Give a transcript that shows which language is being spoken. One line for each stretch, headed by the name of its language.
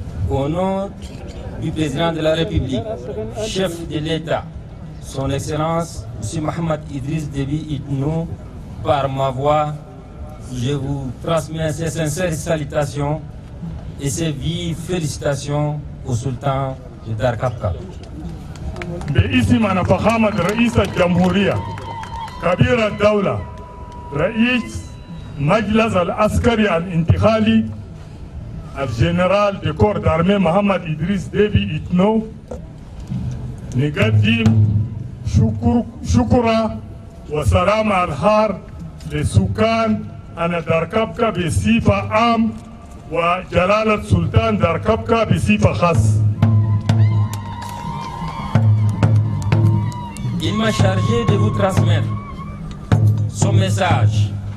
French: Au nom du président de la République, chef de l'État, son Excellence M. Mohamed Idriss Déby Itno, par ma voix, je vous transmets ces sincères salutations et ces vives félicitations au sultan de Darkabka.
Arabic: باسم أنا فخامة رئيس الجمهورية كبير الدولة رئيس مجلس العسكري الانتقالي الجنرال دي كور دارمي محمد إدريس ديبي إتنو نقدم شكرا وسلام الخير لسكان أنا داركبكا بصفة عام وجلالة سلطان داركبكا بصفة خاصة.
French: Il m'a chargé de vous transmettre son message.